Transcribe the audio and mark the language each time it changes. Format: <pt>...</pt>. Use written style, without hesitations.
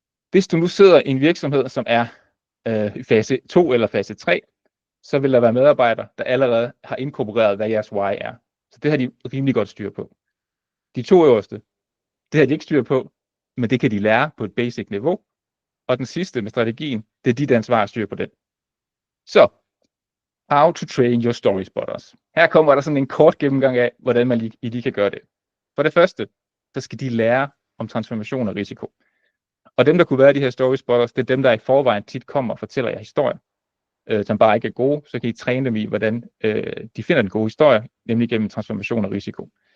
<da>Hvis du nu sidder i en virksomhed, som er i fase 2 eller fase 3, så vil der være medarbejdere, der allerede har inkorporeret, hvad jeres why er. Så det har de rimelig godt styr på. De 2 øverste, det har de ikke styr på, men det kan de lære på et basic niveau. Og den sidste med strategien, det er dit ansvar at styre på den. Så,</da> <en>How to train your story spotters.</en> <da>Her kommer der sådan en kort gennemgang af, hvordan man lige kan gøre det. For det første, så skal de lære om transformation og risiko. Og dem, der kunne være de her story spotters, det er dem, der i forvejen tit kommer og fortæller jer historier, som bare ikke er gode. Så kan I træne dem i, hvordan de finder den gode historie, nemlig gennem transformation og risiko.</da>